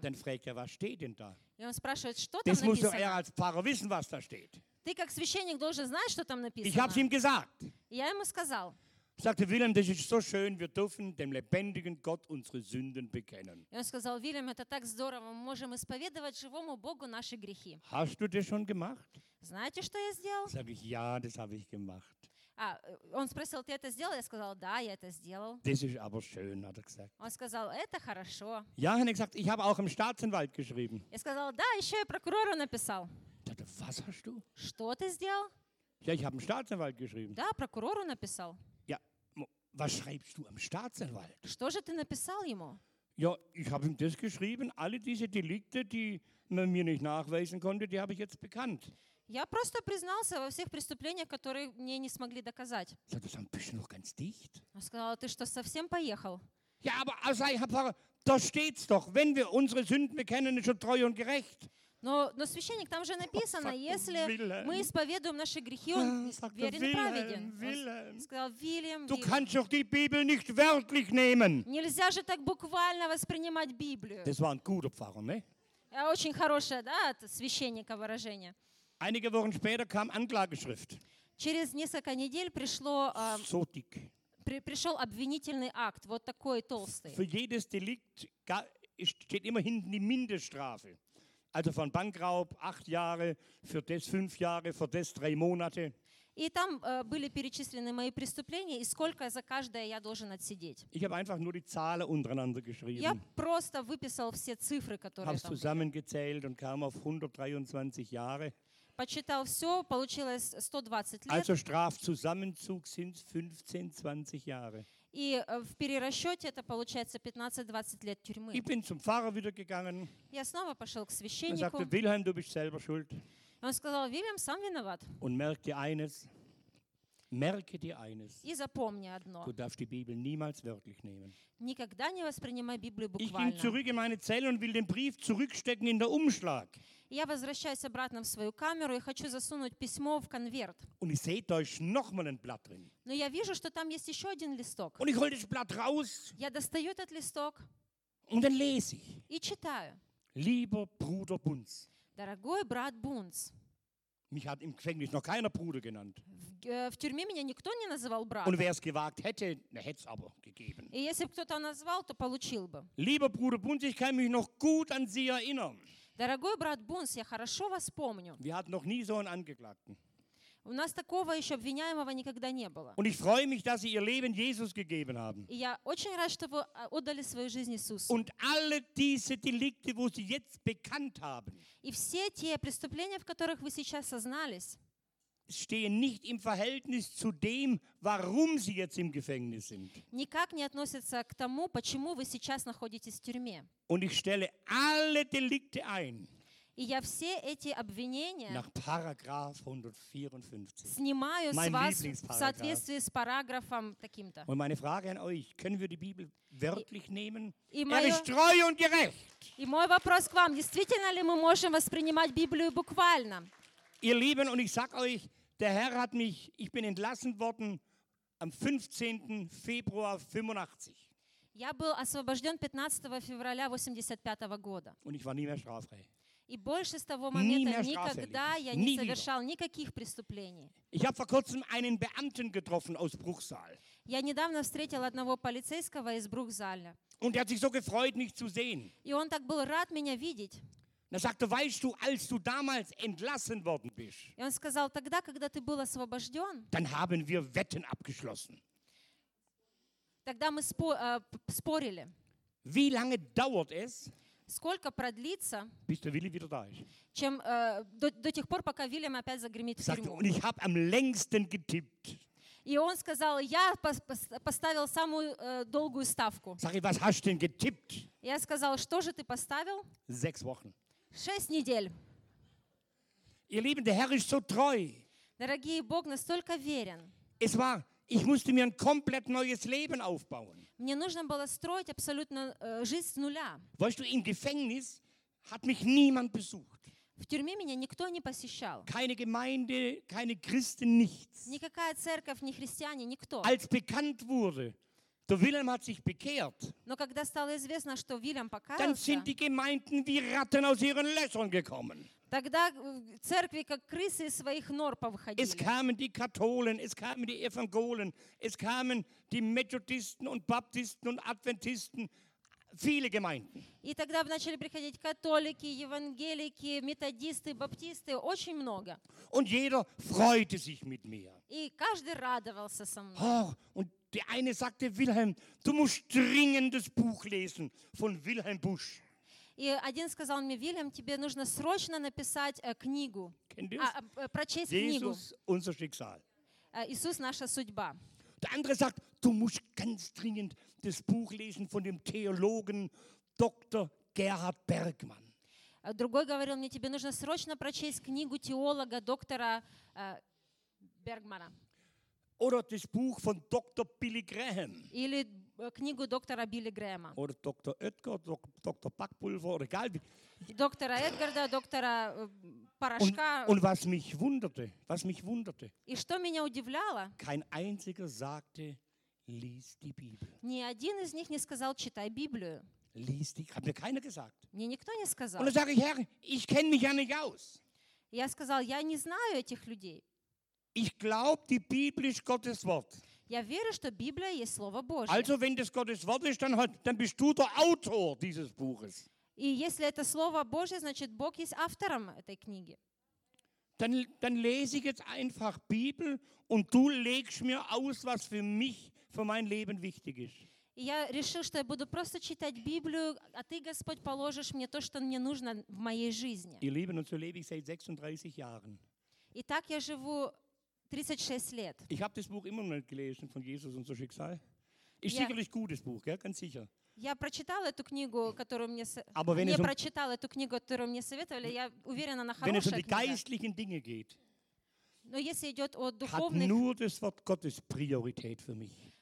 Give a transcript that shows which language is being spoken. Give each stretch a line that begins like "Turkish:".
German: Dann fragt er, was steht denn da?
Russian: И он спрашивает, что
German: das
Russian: там написано?
German: Das muss doch er als Pfarrer wissen, was da steht.
Russian: Ты как священник должен знать, что там написано.
German: Ich hab's ihm gesagt.
Russian: Я ему сказал.
German: Sagte Wilhelm, das ist so schön, wir dürfen dem lebendigen Gott unsere Sünden bekennen. Er
Russian: сказал, Wilhelm, это так здорово, мы можем исповедовать живому Богу наши грехи.
German: Hast du das schon gemacht?
Russian: Знаете, что я сделал? Sag ich, ja, das habe ich gemacht. Он спросил, ты это сделал? Я сказал, да, я это сделал.
German: Das ist aber schön, hat er gesagt.
Russian: Он сказал, это хорошо.
German: Ja, hat er gesagt, ich habe auch im Staatsanwalt geschrieben.
Russian: Я сказал, да, еще и прокурору написал.
German: Dachte, was hast du?
Russian: Что ты сделал?
German: Ja, ich habe im Staatsanwalt geschrieben.
Russian: Да, прокурору написал.
German: Was schreibst du am Staatsanwalt?
Russian: Что же ты написал ему?
German: Ja, ich habe ihm das geschrieben. Alle diese Delikte, die man mir nicht nachweisen konnte, die habe ich jetzt bekannt.
Russian: Я просто признался во всех преступлениях, которые мне не смогли доказать.
German: Sag, dann bist du noch ganz dicht? Er
Russian: сказал, ты что, совсем поехал?
German: Ja, aber also, ich hab, da steht's doch. Wenn wir unsere Sünden bekennen, ist schon treu und gerecht.
Russian: Но священник, там же написано, если мы исповедуем наши грехи, он верен и праведен. Он сказал, Вильям,
German: du kannst doch die Bibel nicht wörtlich nehmen.
Russian: Нельзя же так буквально воспринимать Библию.
German: Das war ein guter Pfarrer, ne?
Russian: Очень хорошее, да, от священника выражение.
German: Einige Wochen später kam Anklageschrift.
Russian: Через несколько недель пришло,
German: so dick.
Russian: Пришел обвинительный акт, вот такой толстый.
German: Für jedes Delikt steht immer hinten die Mindeststrafe. Also von Bankraub 8 Jahre, für das 5 Jahre, für das 3 Monate.
Russian: И там были перечислены мои преступления и сколько за каждое я должен отсидеть.
German: Ich habe einfach nur die Zahlen untereinander geschrieben.
Russian: Я просто выписал все цифры, которые там.
German: Habe zusammengezählt und kam auf 123 Jahre.
Russian: Почитал все, получилось 120 лет.
German: Also Strafzusammenzug sind 15-20 Jahre.
Russian: И в перерасчете это получается 15-20 лет тюрьмы.
German: Ich bin zum Pfarrer wieder gegangen.
Russian: Я снова пошел к священнику.
German: Er sagte, Wilhelm, du bist selber schuld.
Russian: Он сказал, Вильям, сам виноват.
German: Und merke dir eines.
Russian: И запомни одно.
German: Du darfst die Bibel niemals wörtlich nehmen.
Russian: Никогда не воспринимай Библию буквально.
German: Ich ging zurück in meine Zelle und will den Brief zurückstecken in der Umschlag.
Russian: Я возвращаюсь обратно в свою камеру и хочу засунуть письмо в конверт.
German: Und ich sehe, da ist noch mal ein Blatt drin.
Russian: Но я вижу, что там есть еще один листок.
German: Und ich hol das Blatt raus.
Russian: Я достаю этот листок.
German: Und dann lese ich.
Russian: И читаю.
German: Lieber Bruder Bunz.
Russian: Дорогой брат Бунц.
German: Mich hat im Gefängnis noch keiner Bruder genannt.
Russian: В тюрьме меня никто не называл брат.
German: Und wer es gewagt hätte, hätte es aber gegeben.
Russian: И если бы кто-то назвал, то получил бы.
German: Lieber Bruder Bunz, ich kann mich noch gut an Sie erinnern.
Russian: Дорогой брат Бунц, я хорошо вас помню.
German: Wir hatten noch nie so einen Angeklagten.
Russian: У нас такого еще обвиняемого никогда не было.
German: Und ich freue mich, dass Sie Ihr Leben Jesus gegeben haben.
Russian: И я очень рад, что вы отдали свою жизнь Иисусу.
German: Und alle diese Delikte, wo Sie jetzt bekannt haben.
Russian: И все те преступления, в которых вы сейчас сознались.
German: Stehen nicht im Verhältnis zu dem, warum Sie jetzt im Gefängnis sind.
Russian: Никак не относятся к тому, почему вы сейчас находитесь в тюрьме.
German: Und ich stelle alle Delikte ein.
Russian: И я все эти обвинения
German: nach Paragraph 154.
Russian: Снимаю
German: mein
Russian: с вас в соответствии с параграфом таким-то.
German: Und meine Frage an euch, können wir die Bibel wörtlich nehmen? Er ist treu und gerecht.
Russian: И мой вопрос к вам, действительно ли мы можем воспринимать Библию буквально?
German: Ihr Lieben, und ich sag euch, der Herr hat mich, ich bin entlassen worden am 15. Februar 85.
Russian: Я был освобожден 15 февраля 85 года.
German: Und ich war nie mehr straffrei.
Russian: И больше с того момента никогда я не совершал никаких преступлений.
German: Ich habe vor kurzem einen Beamten getroffen aus Bruchsal.
Russian: Я недавно встретил одного полицейского из Бруксаля.
German: Und er hat sich so gefreut, mich zu sehen.
Russian: И он так был рад меня видеть.
German: Er sagte, weißt du, als du damals entlassen worden bist,
Russian: и он сказал, тогда, когда ты был освобожден,
German: dann haben wir Wetten abgeschlossen.
Russian: Тогда мы спорили.
German: Wie lange dauert es,
Russian: сколько продлится,
German: bis der Willi wieder da ist?
Russian: Чем, до тех пор, пока Вильям опять загремит в тюрьму.
German: Und ich habe am längsten getippt.
Russian: И он сказал, я поставил самую долгую ставку.
German: Sag ich, was hast du denn getippt?
Russian: Я сказал, что же ты поставил?
German: 6 Wochen.
Russian: 6 недель.
German: Ihr Lieben, der Herr ist so treu.
Russian: Дорогие, Бог настолько верен.
German: Es war, ich musste mir ein komplett neues Leben aufbauen.
Russian: Мне нужно было строить абсолютно жизнь с нуля.
German: Weißt du, im Gefängnis hat mich niemand besucht.
Russian: В тюрьме меня никто не посещал.
German: Keine Gemeinde, keine Christen, nichts.
Russian: Никакая церковь, ни христиане, никто.
German: Als bekannt wurde, der Wilhelm hat sich bekehrt.
Russian: Но когда стало известно, что Вильям покаялся,
German: dann sind die Gemeinden wie Ratten aus ihren Löchern gekommen.
Russian: Тогда церкви как крысы из своих нор повыходили.
German: Es kamen die Katholen, es kamen die Evangelen, es kamen die Methodisten und Baptisten und Adventisten, viele Gemeinden.
Russian: И тогда начали приходить католики, евангелики, методисты, баптисты, очень много.
German: Und jeder freute sich mit mir.
Russian: И каждый радовался со мной.
German: Oh, und die eine sagte, Wilhelm, du musst dringend das Buch lesen von Wilhelm Busch.
Russian: И один сказал мне, Вильям, тебе нужно срочно написать книгу, прочесть
German: Jesus,
Russian: книгу.
German: Unser Schicksal.
Russian: Иисус, наша судьба.
German: Der andere sagt, du musst ganz dringend das Buch lesen von dem Theologen Dr. Gerhard Bergmann.
Russian: Другой говорил мне, тебе нужно срочно прочесть книгу теолога доктора Бергмана.
German: Oder das Buch von Dr. Billy Graham.
Russian: Или книгу доктора Билли Грэма.
German: Oder Dr. Edgar, Dr. Backpulver, oder egal.
Russian: Доктора Эдгарда, доктора Порошка.
German: Und was mich wunderte,
Russian: И что меня удивляло?
German: Kein einziger sagte, lies die Bibel.
Russian: Ни один из них не сказал, читай Библию.
German: Lies die, hat mir keiner gesagt.
Russian: Мне никто не сказал.
German: Und dann sage ich, Herr, ich kenne mich ja nicht aus.
Russian: Я сказал, я не знаю этих людей.
German: Ich glaube, die Bibel ist Gottes Wort.
Russian: Я верю, что Библия есть Слово Божье.
German: Also, wenn das Gottes Wort ist, dann bist du der Autor dieses Buches.
Russian: И если это Слово Божье, значит, Бог есть автором этой книги.
German: dann lese ich jetzt einfach Bibel und du legst mir aus, was für mich, für mein Leben wichtig ist.
Russian: Я решил, что я буду просто читать Библию, а ты, Господь, положишь мне то, что мне нужно в моей жизни.
German: Ihr Lieben, und so lebe ich seit 36 Jahren.
Russian: Итак, я живу 36 лет.
German: Ich habe das Buch immer noch gelesen von Jesus und so Schicksal. Ist sicherlich gutes Buch, gell? Ganz sicher.
Russian: Я прочитал эту книгу, которую мне советовали, я уверена, она хорошая.
German: Wenn es um die geistlichen Dinge geht.
Russian: Но если идет о духовных.
German: Hat nur das Wort Gottes Priorität für mich.